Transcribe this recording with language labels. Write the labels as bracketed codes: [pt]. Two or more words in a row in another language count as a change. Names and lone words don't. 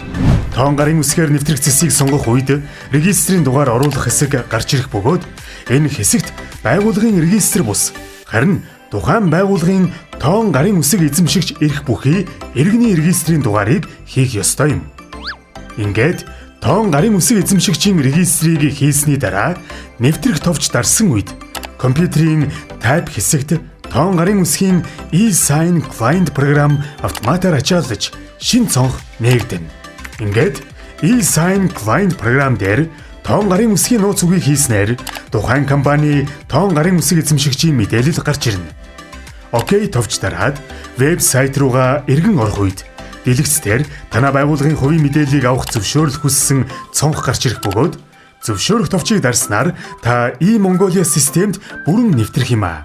[mn] Тоон гарын үсгээр нэвтрэх цэсийг сонгох үед регистрийн дугаар оруулах хэсэг гарч ирэх бөгөөд энэ хэсэгт байгууллагын регистр бус харин тухайн байгууллагын тоон гарын үсэг эзэмшигч эрх бүхий иргэний регистрийн дугаарыг хийх ёстой юм. Ингээд тоон гарын үсэг эзэмшигчийн регистрийг хийсний дараа нэвтрэх товч дарсан үед компьютерийн тайп хэсэгт тоон гарын үсгийн [en] e-sign client [mn] програм автоматар ачаалж шин цонх нээгдэнэ. Ингээд [en] e-sign client [mn] програм дээр тоон гарын үсгийн нууц үгийг хийснээр тухайн компани тоон гарын үсэг эзэмшигчийн мэдээлэл гарч ирнэ. Окей товч дараад вебсайт руугаа эргэн орох үед дэлгэцээр танай байгууллагын хувийн мэдээллийг авах зөвшөөрөл хүссэн цонх гарч ирэх бөгөөд зөвшөөрөх товчийг дарснаар та E-Mongolia системд бүрэн нэвтрэх юм аа.